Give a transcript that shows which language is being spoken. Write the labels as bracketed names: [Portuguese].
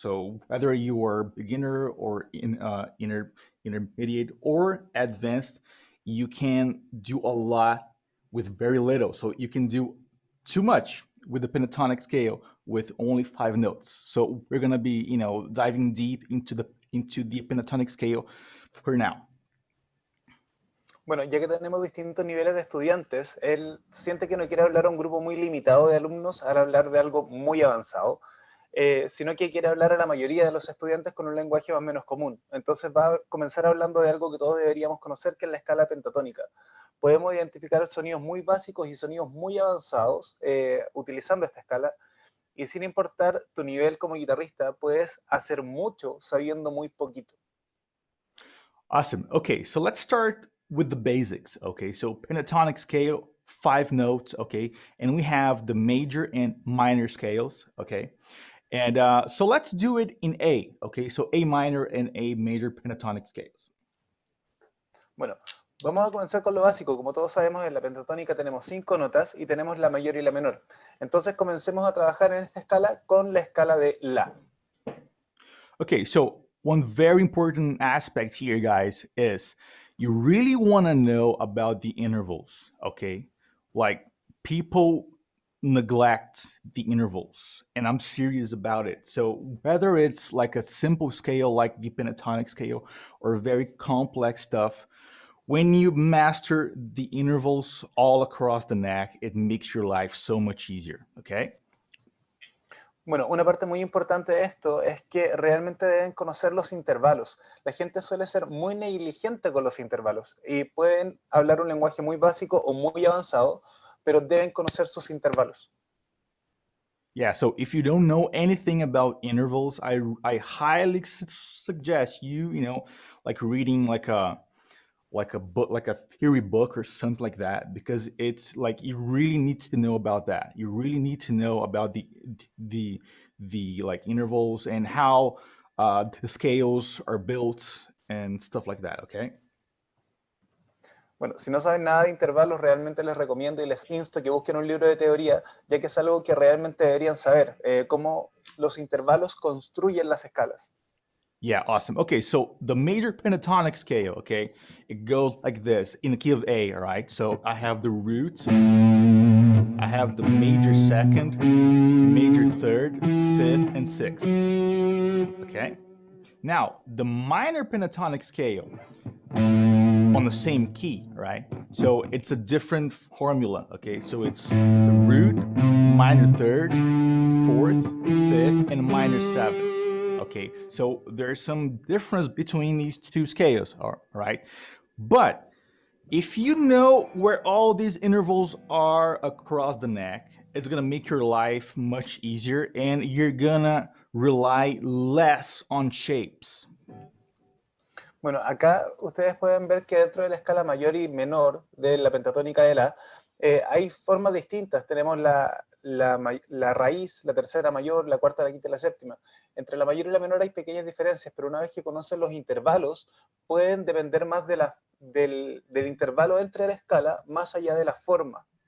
[English] So whether you are beginner or intermediate or advanced, you can do a lot with very little. So you can do too much with the pentatonic scale with only 5 notes. So we're gonna be diving deep into the pentatonic scale for now. [Spanish] Bueno, ya que tenemos distintos niveles de estudiantes, él siente que no quiere hablar a un grupo muy limitado de alumnos al hablar de algo muy avanzado, sino que quiere hablar a la mayoría de los estudiantes con un lenguaje más o menos común. Entonces va a comenzar hablando de algo que todos deberíamos conocer, que es la escala pentatónica. Podemos identificar sonidos muy básicos y sonidos muy avanzados utilizando esta escala, y sin importar tu nivel como guitarrista, puedes hacer mucho sabiendo muy poquito. [English] Awesome. Okay, so let's start with the basics. Okay, so pentatonic scale, 5 notes. Okay, and we have the major and minor scales. Okay, and so let's do it in A. Okay, so A minor and A major pentatonic scales. [Spanish] Bueno, vamos a comenzar con lo básico. Como todos sabemos, en la pentatónica tenemos 5 notas y tenemos la mayor y la menor. Entonces comencemos a trabajar en esta escala con la escala de La. [English] Okay, so one very important aspect here, guys, is you really want to know about the intervals, okay? Like people neglect the intervals, and I'm serious about it. So whether it's like a simple scale like the pentatonic scale or very complex stuff, when you master the intervals all across the neck, it makes your life so much easier, okay? [Spanish] Bueno, una parte muy importante de esto es que realmente deben conocer los intervalos. La gente suele ser muy negligente con los intervalos y pueden hablar un lenguaje muy básico o muy avanzado, pero deben conocer sus intervalos. [English] Yeah, so if you don't know anything about intervals, I highly suggest you like reading like a book, like a theory book or something like that, because it's like you really need to know about that. You really need to know about the like intervals and how the scales are built and stuff like that. Okay. [Spanish] Bueno, si no saben nada de intervalos, realmente les recomiendo y les insto que busquen un libro de teoría, ya que es algo que realmente deberían saber, cómo los intervalos construyen las escalas. [English] Yeah, awesome. Okay, so the major pentatonic scale, okay, it goes like this in the key of A, all right? So I have the root, I have the major second, major third, fifth, and sixth, okay? Now, the minor pentatonic scale on the same key, right? So it's a different formula, okay? So it's the root, minor third, fourth, fifth, and minor seventh. Okay, so there's some difference between these two scales, all right? But if you know where all these intervals are across the neck, it's gonna make your life much easier and you're gonna rely less on shapes. [Spanish] Bueno, acá ustedes pueden ver que dentro de la escala mayor y menor de la pentatónica de la, hay formas distintas. Tenemos la raíz, la tercera mayor, la cuarta, la quinta y la séptima. Entre la mayor y la menor hay pequeñas diferencias, pero una vez que conocen los intervalos, pueden depender más del intervalo entre la escala, más allá de la forma.